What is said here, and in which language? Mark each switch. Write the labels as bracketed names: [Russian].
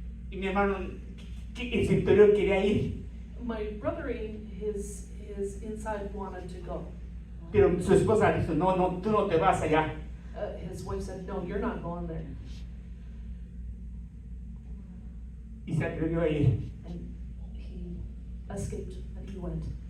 [Spanish] Y mi hermano, el interior quería ir, [English] My brother in his inside wanted to go. [Spanish] pero su esposa dijo, no, no, tú no te vas allá. [English] His wife said, no, you're not going there. [Spanish] Y se atrevió a ir. [English] And he escaped and he went.